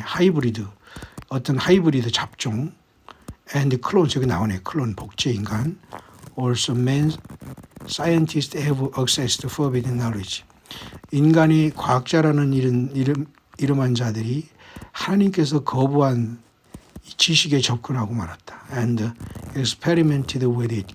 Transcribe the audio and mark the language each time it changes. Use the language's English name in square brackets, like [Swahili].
[Korean] 하이브리드, 어떤 하이브리드 잡종, [English] and clones, [Korean] 여기 나오네. 클론, 복제 인간. [English] Also men, scientists have access to forbidden knowledge. [Korean] 인간이 과학자라는 이름한 자들이 하나님께서 거부한 지식에 접근하고 말았다. [English] And experimented with it.